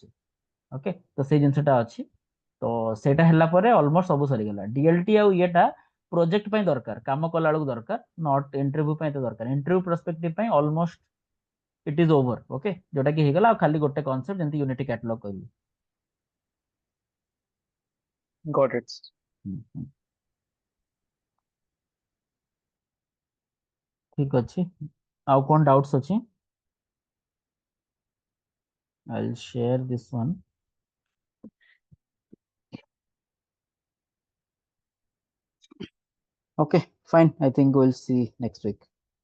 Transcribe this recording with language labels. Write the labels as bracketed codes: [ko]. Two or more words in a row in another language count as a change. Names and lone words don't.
[or] ଓକେ, ତ ସେଇ ଜିନିଷଟା ଅଛି। ତ ସେଇଟା ହେଲା ପରେ ଅଲମୋଷ୍ଟ ସବୁ ସରିଗଲା। ଡିଏଲଟି ଆଉ ଇଏଟା ପ୍ରୋଜେକ୍ଟ ପାଇଁ ଦରକାର, କାମ କଲା ବେଳକୁ ଦରକାର, [en] not interview [or] ପାଇଁ ତ ଦରକାର। [en] interview perspective [or] ପାଇଁ [en] almost it is over. [or] ଓକେ, ଯୋଉଟା କି ହେଇଗଲା। ଆଉ ଖାଲି ଗୋଟେ କନସେପ୍ଟ ଯେମିତି ୟୁନିଟି କ୍ୟାଟାଲଗ କହିଲି। [en] got it. [or] ଠିକ ଅଛି, ଆଉ କଣ ଡାଉଟ୍ସ ଅଛି? [en] I'll share this one. Okay, fine. I think we'll see next week.